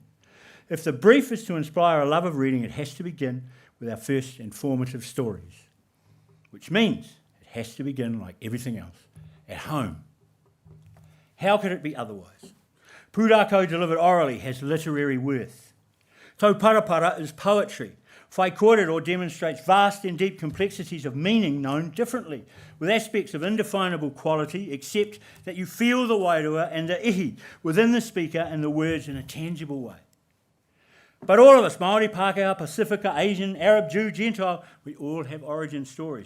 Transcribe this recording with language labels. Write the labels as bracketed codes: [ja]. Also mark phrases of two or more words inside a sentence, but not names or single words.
[en] If the brief is to inspire a love of reading, it has to begin with our first informative stories, which means it has to begin, like everything else, at home. How could it be otherwise? Pūrākau delivered orally has literary worth. [mi] Tau Parapara [en] is poetry. [mi] Whai kōrero [en] demonstrates vast and deep complexities of meaning known differently, with aspects of indefinable quality, except that you feel the wairua and the ihi within the speaker and the words in a tangible way. But all of us, Māori, Pākehā, Pacifica, Asian, Arab, Jew, Gentile, we all have origin stories.